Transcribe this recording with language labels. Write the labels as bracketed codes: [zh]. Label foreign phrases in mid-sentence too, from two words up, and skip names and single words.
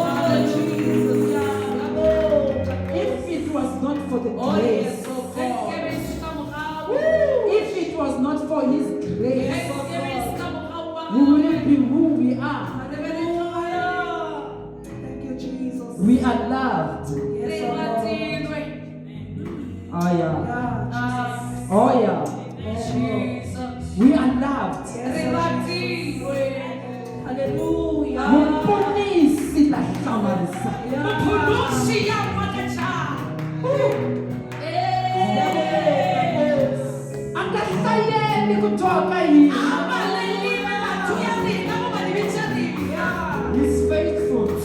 [en] If it was not for the grace of God, if it was not for His grace, we wouldn't be who we are. Thank you, Jesus. We are loved. Oh yeah. Oh yeah. We are loved. Hallelujah. Muponisi la kamarisa. Angasayeni kutoka hivi. He's faithful.